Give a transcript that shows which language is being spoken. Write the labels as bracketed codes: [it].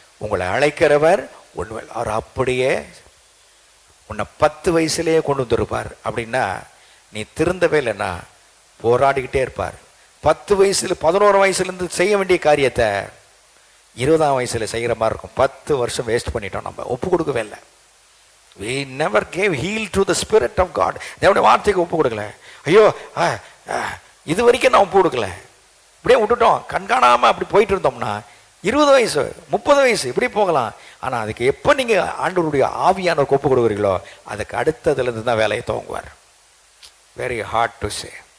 [ta] உங்களை அழைக்கிறவர் உண்மை, அவர் அப்படியே உன்னை 10 வயசுலேயே கொண்டு வந்துருப்பார். அப்படின்னா நீ திருந்தவே இல்லைன்னா போராடிக்கிட்டே இருப்பார். 10 வயசுல 11 வயசுலேருந்து செய்ய வேண்டிய காரியத்தை 20ஆம் வயசில் செய்கிற மாதிரி இருக்கும். 10 வருஷம் வேஸ்ட் பண்ணிட்டோம், நம்ம ஒப்பு கொடுக்கவே இல்லை. [en] We never gave heal to the spirit of God. [ta] தேவனுடைய வார்த்தைக்கு ஒப்பு கொடுக்கல. ஐயோ இது வரைக்கும் நான் ஒப்பு கொடுக்கல, இப்படியே விட்டுட்டோம், கண்காணாமல் அப்படி போயிட்டு இருந்தோம்னா 20 வயசு 30 வயசு இப்படி போகலாம். ஆனால் அதுக்கு எப்போ நீங்கள் ஆண்டவருடைய ஆவியானவருக்கு ஒப்பு கொடுக்குறீங்களோ அதுக்கு அடுத்ததுலேருந்து தான் வேலையை துவங்குவார். [en] Very hard to say.